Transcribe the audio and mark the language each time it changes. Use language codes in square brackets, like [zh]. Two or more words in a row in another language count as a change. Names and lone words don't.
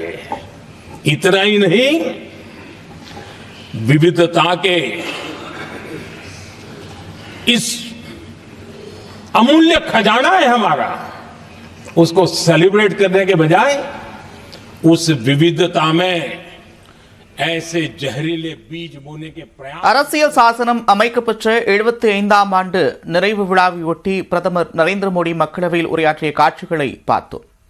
[hi] इतना ही नहीं, विविधता के इस अमूल्य खजाना है हमारा, उसको सेलिब्रेट करने के बजाय उस विविधता में ऐसे जहरीले बीज बोने के प्रयास। [ta] அரசியல் சாசனம் அமைக்கப்பட்ட 75ஆம் ஆண்டு நிறைவு விழாவையொட்டி பிரதமர் நரேந்திர மோடி மக்களவையில் உரையாற்றிய காட்சிகளை பார்த்தோம்.